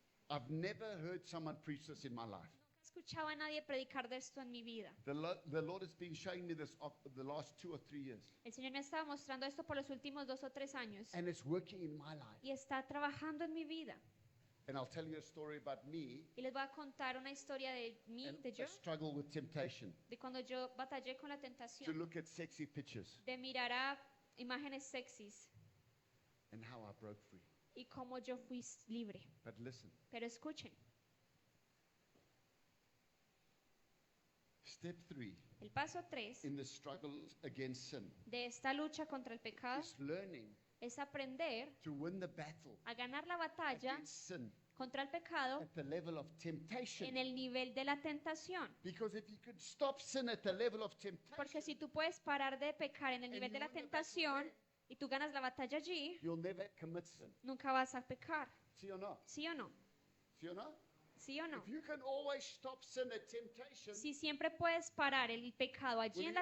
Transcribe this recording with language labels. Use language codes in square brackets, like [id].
[en] I've never heard someone preach this in my life. [es] Nunca he escuchado a nadie predicar de esto en mi vida. [en] The Lord has been showing me this the last 2 or 3 years. [es] El Señor me ha estado mostrando esto por los últimos 2 o 3 años. [en] And it's working in my life. [es] Y está trabajando en mi vida. [en] And I'll tell you a story about me [es] Y les voy a contar una historia de mí, [en] and [es] de yo, [en] a struggle with temptation. [es] de cuando yo batallé con la [en] To [es] tentación, [en] look at sexy pictures [es] de mirar a imágenes sexys [en] and how I broke free. [es] y cómo yo fui libre. [en] But listen, [es] Pero escuchen, [en] step 3 [es] el paso 3 [en] in the struggle against sin [es] de esta lucha contra el pecado [en] is learning [es] es aprender [en] to win the battle [es] a ganar la batalla [en] against sin [es] contra el pecado [en] at the level of temptation. [es] en el nivel de la tentación. [en] Because if you could stop sin at the level of temptation, [es] Porque si tú puedes parar de pecar en el nivel de la tentación y tú ganas la batalla allí, [en] you'll never commit sin. [es] nunca vas a pecar. [en] See or not? [es] ¿Sí o no? [en] See or not? [es] ¿Sí o no? [en] If you can always stop sin at temptation, [es] Si siempre puedes parar el pecado allí [en] Will [es] en la